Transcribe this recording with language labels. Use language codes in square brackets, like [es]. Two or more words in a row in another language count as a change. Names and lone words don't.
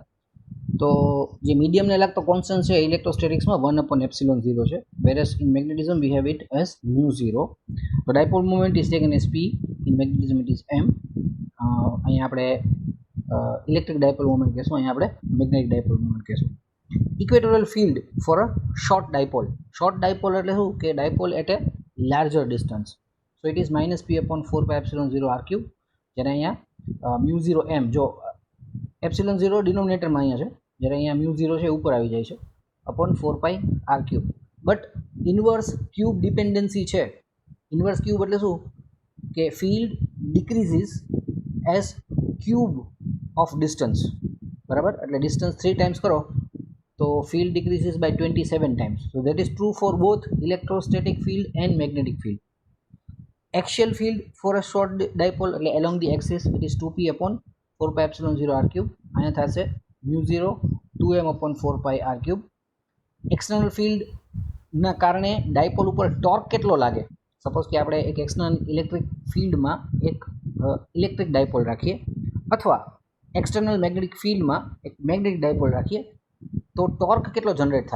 [gu] તો જે મીડિયમને લાગતો કોન્સ્ટન્ટ છે ઇલેક્ટ્રોસ્ટેટિક્સમાં 1/ε0 છે, [en] whereas in magnetism we have it as μ0. તો dipole moment is taken as p, in magnetism it is m. [gu] અહીંયા આપણે [en] electric dipole moment [gu] કહેશું, અહીંયા આપણે [en] magnetic dipole moment [gu] કહેશું. [en] equatorial field for a short dipole. short dipole [gu] એટલે શું કે [en] dipole at a larger distance. so it is -p/4πε0 r cube. [gu] જ્યારે અહીંયા μ0 m, જો ε0 ડિનોમિનેટરમાં અહીંયા છે, જ્યારે અહીંયા μ0 છે ઉપર આવી જાય છે, [en] upon 4π r cube. but inverse cube dependency છે. inverse cube [gu] એટલે શું કે [en] field decreases as cube of distance, [gu] બરાબર? એટલે ડિસ્ટન્સ 3 ટાઈમ્સ કરો તો [en] field decreases by 27 times. So that is true for both electrostatic field and magnetic field. Axial field for a short dipole along the axis it is 2p upon 4πε0 r cube. [gu] અહીંયા થશે [en] μ0 2m upon 4π r cube. [gu] એક્સટર્નલ ફિલ્ડના કારણે ડાયપોલ ઉપર ટોર્ક કેટલો લાગે? સપોઝ કે આપણે એક એક્સટર્નલ ઇલેક્ટ્રિક ફિલ્ડમાં એક [en] electric dipole [gu] રાખીએ, અથવા એક્સટર્નલ મેગ્નેટિક ફિલ્ડમાં એક [en] magnetic dipole [gu] રાખીએ, તો ટોર્ક કેટલો જનરેટ થાય?